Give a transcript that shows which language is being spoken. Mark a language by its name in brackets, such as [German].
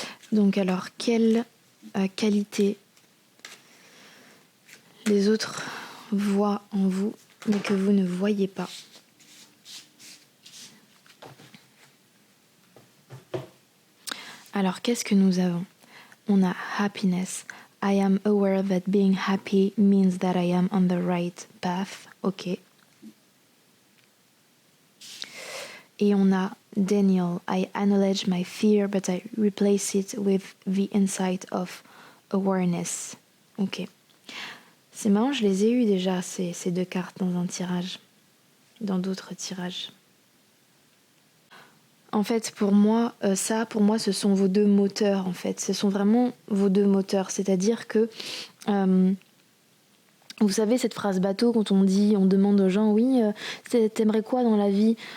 [French] Donc alors, quelle qualité les autres voient en vous, mais que vous ne voyez pas? Alors, qu'est-ce que nous avons? On a happiness. [English] I am aware that being happy means that I am on the right path. Ok. [French] Et on a Daniel. [English] I acknowledge my fear, but I replace it with the insight of awareness. Ok. [French] C'est marrant, je les ai eues déjà, ces deux cartes dans un tirage. Dans d'autres tirages. En fait, pour moi, ce sont vos deux moteurs, en fait. Ce sont vraiment vos deux moteurs. C'est-à-dire que, vous savez, cette phrase bateau, quand on demande aux gens, oui, t'aimerais quoi dans la vie?